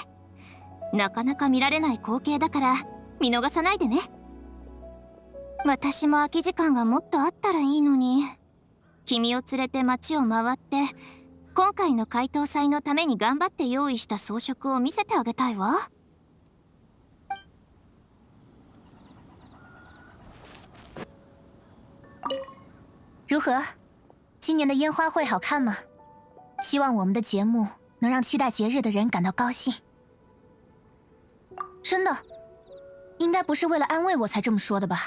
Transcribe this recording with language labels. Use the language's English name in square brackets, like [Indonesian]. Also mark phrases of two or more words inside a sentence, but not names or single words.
[Japanese] なかなか見られない光景だから見逃さないでね。私も空き時間がもっとあったらいいのに。君を連れて街を回って今回の解凍祭のために頑張って用意した装飾を見せてあげたいわ。 [Chinese] 如何？今年的烟花会好看吗？希望我们的节目能让期待节日的人感到高兴。真的，应该不是为了安慰我才这么说的吧？